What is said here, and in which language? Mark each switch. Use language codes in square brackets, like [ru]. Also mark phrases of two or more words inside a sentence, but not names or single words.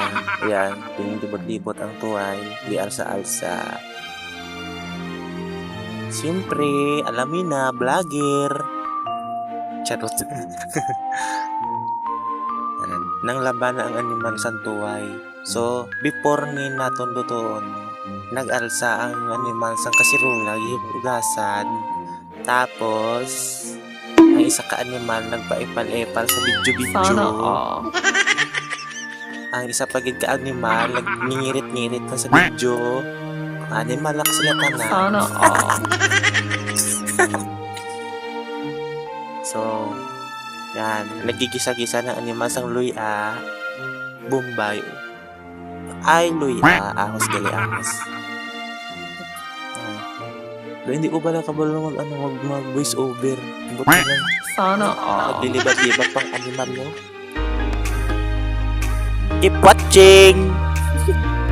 [hil] Ayan, pinindibot-libot ang tuway, di alsa-alsa. [tl] Siyempre, alamin na, vlogger. [hil] Charot. Nang laban na ang animal sa tuway. So, before ni naton doon, nag-alsa ang animal sa kasirula, hibugasan. Tapos, ang isa ka animal nagpaipal-epal sa video. Ang isa pagid ka animal nagningirit-ngirit na sa video. Animal lang sila ka na. So, yan, nagigisa-gisa ng animal sang luya, Bombay. Ay, luya, ahos gali ahos. Hindi ko pala kabalo mag- [en] voice over. [hil] Buti lang. Naglilibat-libat pang animal mo. [en] Keep watching!